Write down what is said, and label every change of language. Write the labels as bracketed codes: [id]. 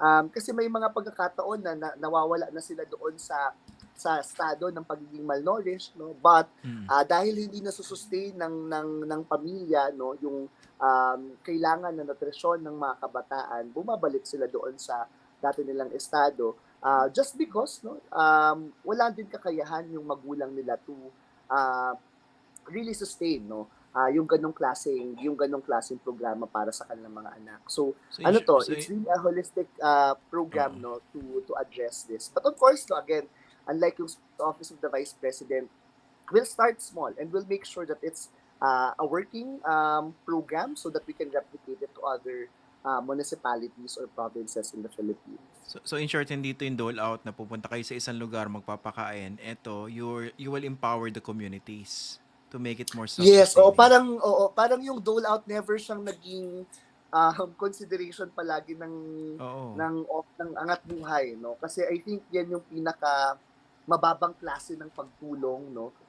[tl] Kasi may mga pagkakataon na nawawala na sila doon sa estado ng pagiging malnourished, no, but dahil hindi na sustain ng pamilya, no, yung kailangan na nutrisyon ng mga kabataan, bumabalik sila doon sa dati nilang estado, just because, no, wala din kakayahan yung magulang nila [en] to really sustain, [tl] no, yung ganong klaseng programa para sa kanilang mga anak. [en] So it's really a holistic program, no, to address this. But of course, no, again, unlike yung Office of the Vice President, we'll start small and we'll make sure that it's a working program so that we can replicate it to other municipalities or provinces in the Philippines. [tl] So in short, hindi ito yung dole out na pupunta kayo sa isang lugar, magpapakain. [en] Ito, you will empower the communities to make it more Yes, self-sustaining. [tl] parang yung dole out never siyang naging consideration palagi Oo. ng angat buhay, no? Kasi I think yan yung pinaka mababang klase ng pagtulong, no?